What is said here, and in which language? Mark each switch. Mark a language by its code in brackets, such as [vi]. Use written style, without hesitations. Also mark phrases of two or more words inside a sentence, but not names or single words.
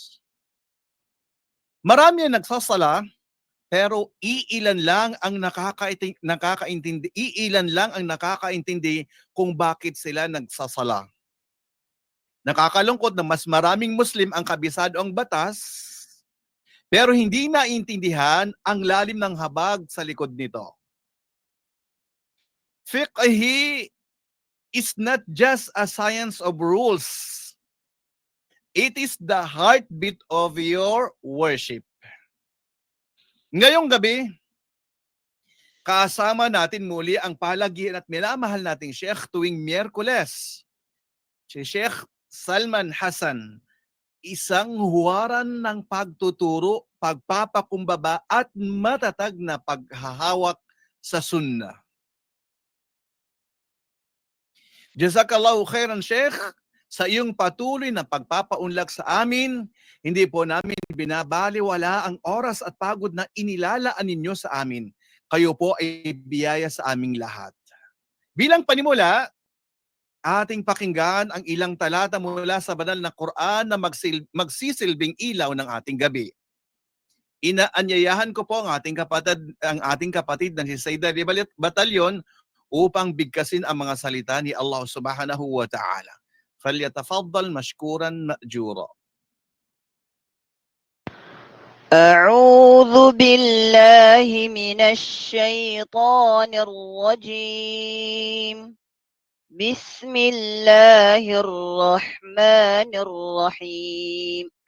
[tl] Marami ang nagsasala pero iilan lang ang nakakaintindi kung bakit sila nagsasala. Nakakalungkot na mas maraming Muslim ang kabisado ang batas, pero hindi naintindihan ang lalim ng habag sa likod nito. [en] Fiqhi is not just a science of rules. It is the heartbeat of your worship. [tl] Ngayong gabi, kasama natin muli ang palagian at minamahal nating Sheikh tuwing Miyerkules, si Sheikh Salman Hassan, isang huwaran ng pagtuturo, pagpapakumbaba at matatag na paghahawak sa sunnah. [ar] Jazakallahu khairan [tl] Sheikh sa iyong patuloy na pagpapaunlak sa amin. Hindi po namin binabaliwala ang oras at pagod na inilalaan ninyo sa amin. Kayo po ay biyaya sa aming lahat. Bilang panimula, ating pakinggan ang ilang talata mula sa banal na Quran na magsisilbing ilaw ng ating gabi. Inaanyayahan ko po ang ating kapatid na si Sayda Batalyon upang bigkasin ang mga salita ni Allah [ar] subhanahu wa ta'ala. فليتفضل مشكورا مأجورا. أعوذ بالله من الشيطان الرجيم. بسم الله الرحمن الرحيم.